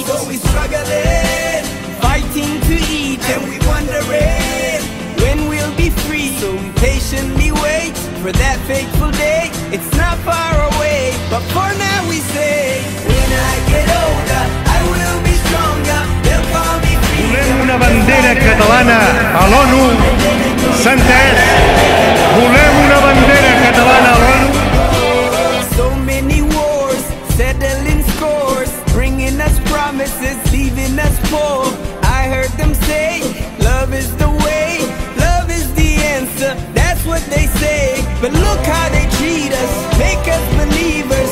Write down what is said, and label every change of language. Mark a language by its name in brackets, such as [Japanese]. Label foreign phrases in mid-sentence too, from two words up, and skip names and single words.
[English] So we struggling, fighting to eat, and we wondering when we'll be free. So we patiently wait for that fateful day. It's not far away, but for now we say, when I get older, I will be stronger. They'll call me freedom. [Catalan] Volem una bandera catalana a l'ONU, s'ha entès? Volem una bandera catalana a l'ONU. [English] So many wars, settling scores, bringing us promises, leaving us poor. I heard them say, love is the way, love is the answer, that's what they say. But look how they treat us, make us believers.